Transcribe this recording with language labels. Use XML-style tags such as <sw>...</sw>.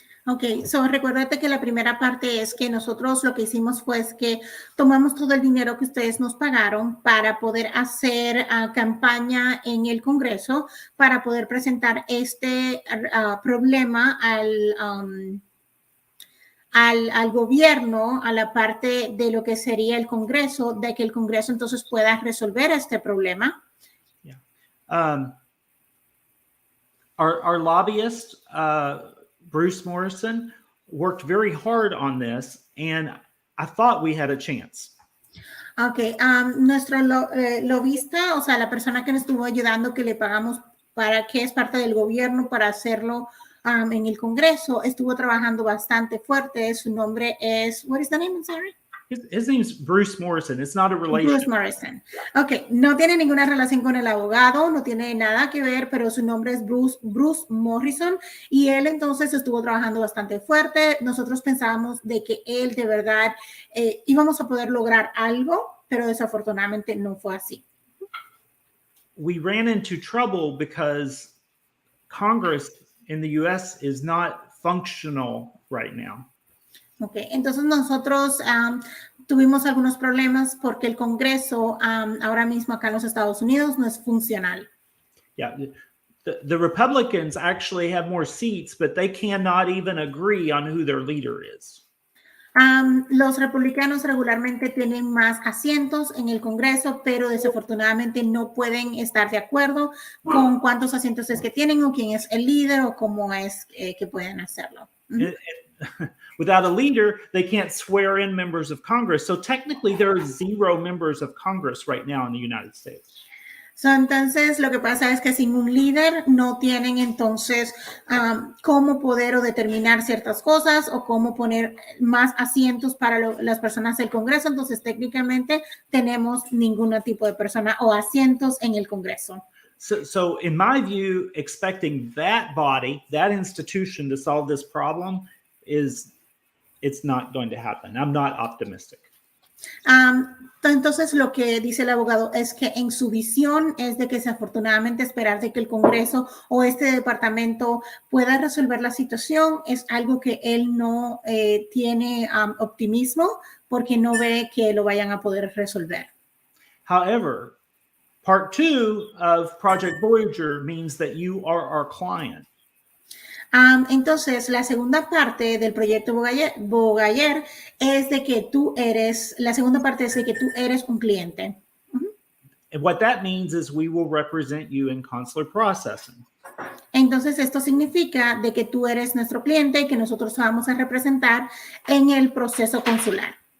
<es>Ok, so recuérdate que la primera parte es que nosotros lo que hicimos fue que tomamos todo el dinero que ustedes nos pagaron para poder hacer campaña en el Congreso, para poder presentar este problema al gobierno, a la parte de lo que sería el Congreso, de que el Congreso entonces pueda resolver este problema.</es> <en>Yeah. Our lobbyist, Bruce Morrison, worked very hard on this, and I thought we had a chance.</en> <es>Ok, nuestro lobista, o sea, la persona que nos estuvo ayudando, que le pagamos para que es parte del gobierno para hacerlo en el Congreso, estuvo trabajando bastante fuerte. Su nombre es,</es> <en>what is the name? I'm sorry. His name's Bruce Morrison. It's not a relation. Bruce Morrison.</en> <es>Ok, no tiene ninguna relación con el abogado, no tiene nada que ver, pero su nombre es Bruce Morrison y él entonces estuvo trabajando bastante fuerte. Nosotros pensábamos de que él de verdad íbamos a poder lograr algo, pero desafortunadamente no fue así.</es> <en>We ran into trouble because Congress in the U.S. is not functional right now.</en> <es>Ok, entonces nosotros tuvimos algunos problemas porque el Congreso ahora mismo acá en los Estados Unidos no es funcional.</es> <en>Yeah, the Republicans actually have more seats, but they cannot even agree on who their leader is.</en> <es>Los republicanos regularmente tienen más asientos en el Congreso, pero desafortunadamente no pueden estar de acuerdo con cuántos asientos es que tienen o quién es el líder o cómo es que pueden hacerlo.</es> <en>Without a leader, they can't swear in members of Congress. So technically, there are 0 members of Congress right now in the United States.</en> <es>So, entonces, lo que pasa es que sin un líder no tienen entonces cómo poder o determinar ciertas cosas o cómo poner más asientos para las personas del Congreso. Entonces, técnicamente, tenemos ningún tipo de persona o asientos en el Congreso.</es> <en>So in my view, expecting that body, that institution to solve this problem it's not going to happen. I'm not optimistic.</en> <es>Entonces, lo que dice el abogado es que en su visión es de que desafortunadamente esperar de que el Congreso o este departamento pueda resolver la situación es algo que él no tiene optimismo porque no ve que lo vayan a poder resolver.</es> <en>However, part 2 of Project Voyager means that you are our client.</en> <es>Entonces, la segunda parte del proyecto Voyager es de que tú eres, la segunda parte es de que tú eres un cliente.</es> <en>And what that means is we will represent you in consular processing.</en> <es>Entonces, esto significa de que tú eres nuestro cliente y que nosotros vamos a representar en el proceso consular.</es>